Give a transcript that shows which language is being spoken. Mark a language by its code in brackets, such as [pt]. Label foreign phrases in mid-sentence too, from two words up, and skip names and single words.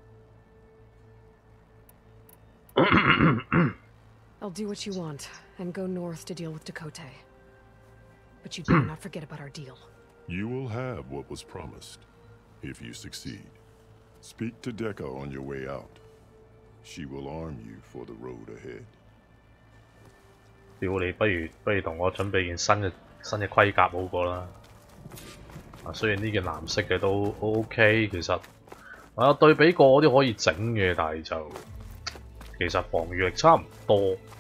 [en] I'll do what you want, and go north to deal with Dakota. But you better not forget about our deal. You will have what was promised, if you succeed. Speak to Dekka on your way out. She will arm you for the road ahead. [yue] 屌你，不如同我準備件新嘅盔甲好過啦。啊，雖然呢件藍色嘅都 OK， 其實我有對比過啲可以整嘅，但係就其實防禦力差唔多。